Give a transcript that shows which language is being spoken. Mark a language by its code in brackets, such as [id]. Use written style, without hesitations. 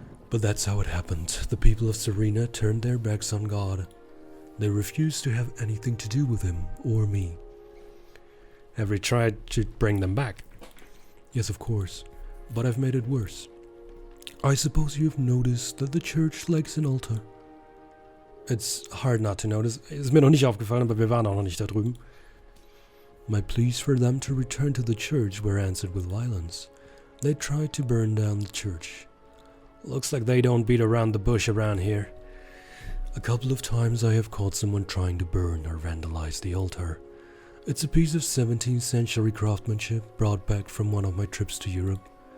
[en] But that's how it happened. The people of Serena turned their backs on God. They refused to have anything to do with him or me. Have you tried to bring them back? Yes, of course, but I've made it worse. I suppose you've noticed that the church lacks an altar. It's hard not to notice. [de] Ist mir noch nicht aufgefallen, aber wir waren auch noch nicht da drüben. [en] My pleas for them to return to the church were answered with violence. They tried to burn down the church. Looks like they don't beat around the bush around here. A couple of times I have caught someone trying to burn or vandalize the altar. It's a piece of 17th century craftsmanship brought back from one of my trips to Europe.